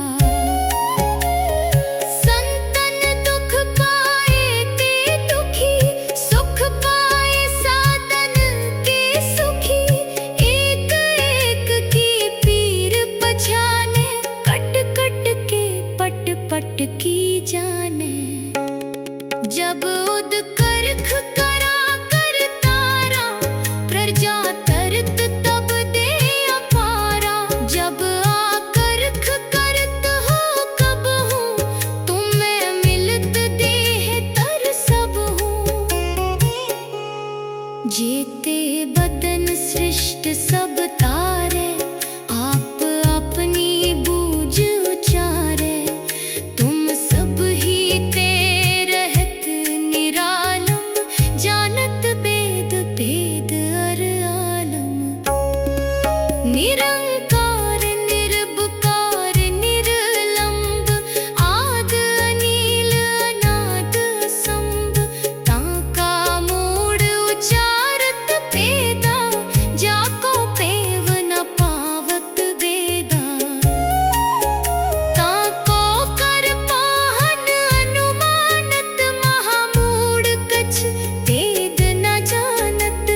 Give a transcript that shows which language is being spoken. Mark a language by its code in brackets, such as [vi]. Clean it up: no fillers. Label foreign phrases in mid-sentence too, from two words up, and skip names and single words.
[bra] संतन दुख पाए ते दुखी, सुख पाए साधन के सुखी। एक एक की पीर पछाने, कट कट के पट पट की जाने। जब उद करख करा कर तारा, प्रजा तरत तब दे अपारा। जब आकरख करत हो कब हूँ, तुम्हें मिलत देह तर सब हूँ। जेते बदन सृष्ट सब तारे, आप अपनी बूझ उचारे। तुम सब ही ते रहत निरालम, जानत वेद भेद अर आलम। निरंकार निर्विकार निर्लंब, आद अनील अनाद असंभ। ताका मूढ़ उचारत पेदा, जाको पेव न पावत वेदा। ताको कर पाहन अनुमानत, महामूढ़ कछ वेद न जानत।